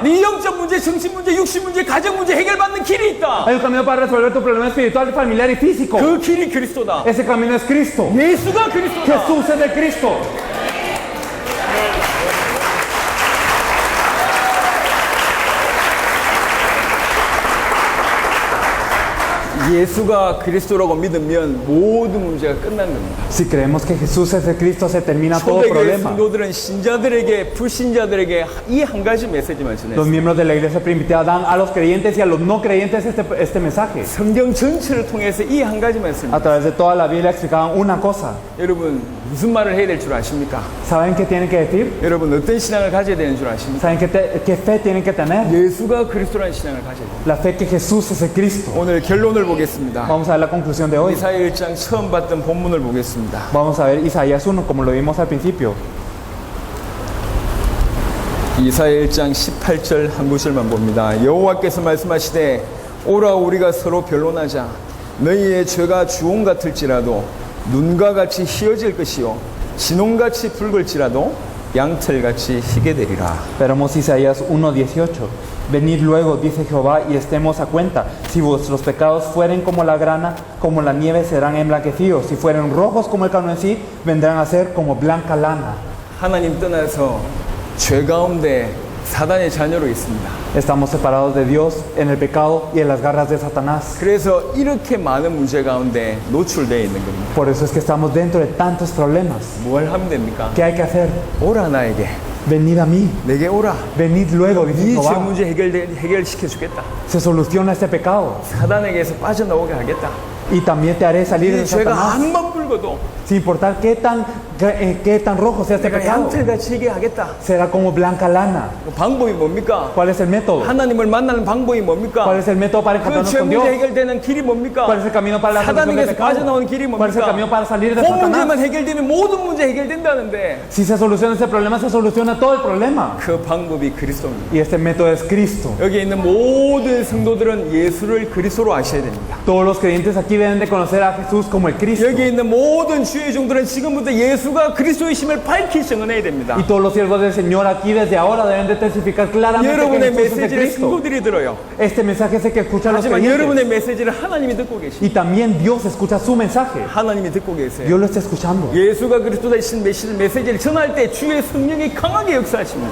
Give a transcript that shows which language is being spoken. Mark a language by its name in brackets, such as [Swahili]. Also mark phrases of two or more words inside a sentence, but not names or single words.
[Korean] 네 영적 문제, 정신 문제, 육신 문제, 가정 문제 해결받는 길이 있다. [Spanish] Hay un camino para resolver tu problema espiritual, familiar y físico. [Korean] 그 길이 그리스도다. [Spanish] Ese camino es Cristo. [Korean] 예수가 그리스도다. [Spanish] Jesús es de Cristo. [Korean] 예수가 그리스도라고 믿으면 모든 문제가 끝난 겁니다. [Spanish] Si creemos que Jesús es de Cristo, se termina todo [Korean] 초대교회 [Spanish] problema. [Korean] 성도들은 신자들에게, 불신자들에게 이 한 가지 메시지만 [Spanish] Los [Korean] 전했어요. [Spanish] miembros de la iglesia primitiva dan a los creyentes y a los no creyentes este mensaje. [Korean] 성경 전체를 통해서 이 한 가지만 했습니다. [Spanish] A través de toda la Biblia explicaban una cosa. [Korean] 여러분 무슨 말을 해야 될 줄 아십니까? [Spanish] ¿Saben qué tienen que decir? [Korean] 여러분 어떤 신앙을 가져야 되는 줄 아십니까? [Spanish] ¿Saben qué fe tienen que tener? [Korean] 예수가 그리스도라는 신앙을 가져야 돼요. [Spanish] La fe que Jesús es el Cristo. [Korean] 오늘 결론을 보겠습니다. [Spanish] Vamos a ver la conclusión de hoy. [Korean] 이사야 1장 처음 봤던 본문을 보겠습니다. [Spanish] Vamos a ver Isaías 1, como lo vimos al principio. [Korean] 이사야 1장 18절 한 구절만 봅니다. 여호와께서 말씀하시되 오라 우리가 서로 변론하자. 너희의 죄가 주홍 같을지라도 눈과 같이 희어질 것이요 진홍같이 붉을지라도 양털같이 희게 되리라. [Spanish] Veremos Isaías 1:18. Venid luego, dice Jehová, y estemos a cuenta. Si vuestros pecados fueren como la grana, como la nieve serán emblanquecidos. Si fueren rojos como el carmesí, vendrán a ser como blanca lana. [Korean] 하나님 떠나서 죄 가운데 사단의 자녀로 있습니다. [Spanish] Estamos separados de Dios en el pecado y en las garras de Satanás. [Korean] 그래서 이렇게 많은 문제 가운데 노출되어 있는 겁니다. [Spanish] Por eso es que estamos dentro de tantos problemas. [Korean] 뭘 하면 됩니까? [Spanish] ¿Qué hay que hacer? [Korean] 오라 나에게. [Spanish] Venid a mí. [Korean] 내게 오라. [Spanish] Venid luego, dice [Korean] 이 죄 [Spanish] Jehová. [Korean] 문제 해결시켜 주겠다. [Spanish] Se soluciona este pecado. [Korean] 사단에게서 빠져나오게 하겠다. [Spanish] Y también te haré salir de [Korean] 이 죄가 [Spanish] Satanás. [Korean] 한번 불거도 [Spanish] Sin importar qué tan rojo sea este [Korean] 내가 [Spanish] pecado. [Korean] 양털같이 희게 하겠다. [Spanish] Será como blanca lana. [Korean] 그 방법이 뭡니까? [Spanish] ¿Cuál es el método? [Korean] 하나님을 만나는 방법이 뭡니까? [Spanish] ¿Cuál es el método para [Korean] 그 [Spanish] encontrarnos [Korean] 죄 [Spanish] con [Korean] 문제 [Spanish] Dios? [Korean] 해결되는 길이 뭡니까? [Spanish] ¿Cuál es el camino para la solución del [Korean] 사단에게서 [Spanish] pecado? [Korean] 빠져나오는 길이 [Spanish] ¿Cuál es el [Korean] 뭡니까? [Spanish] camino para salir de [Korean] 그 [Spanish] Satanás? [Korean] 문제만 해결되면 모든 문제 해결된다는데 [Spanish] Si se soluciona ese problema, se soluciona todo el problema. [Korean] 그 방법이 그리스도입니다. [Spanish] Y este método es Cristo. [Korean] 여기 있는 모든 성도들은 예수를 그리스도로 아셔야 됩니다. [Spanish] Todos los creyentes aquí deben de conocer a Jesús como el Cristo. [Korean] 여기 있는 모든 주의 종들은 지금부터 예수가 그리스도이심을 밝히 증언해야 됩니다. [Spanish] Y todos los siervos del Señor aquí desde ahora deben de testificar claramente que [Korean] 여러분의 [Spanish] Jesús es el [Korean] 메시지를 [Spanish] Cristo. [Korean] 성도들이 들어요. [Spanish] Este mensaje es el que escuchan los [Korean] 하지만 [Spanish] creyentes. [Korean] 여러분의 메시지를 하나님이 듣고 계십니다. [Spanish] Y también Dios escucha su mensaje. [Korean] 하나님이 듣고 계세요. [Spanish] Dios lo está escuchando. [Korean] 예수가 그리스도이신 메시지를 전할 때 주의 성령이 강하게 역사하십니다.